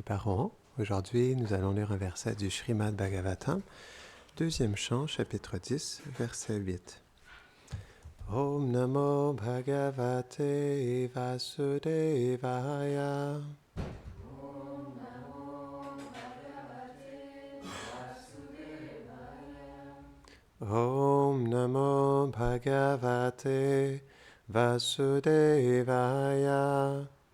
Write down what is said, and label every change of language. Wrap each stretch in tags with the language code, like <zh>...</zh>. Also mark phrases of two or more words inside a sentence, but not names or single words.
<fr>Parohan. Aujourd'hui, nous allons lire un verset du Srimad Bhagavatam, deuxième chant, chapitre 10, verset 8.</fr> <sa>ॐ नमो भगवते वासुदेवाय. ॐ नमो भगवते वासुदेवाय.</sa>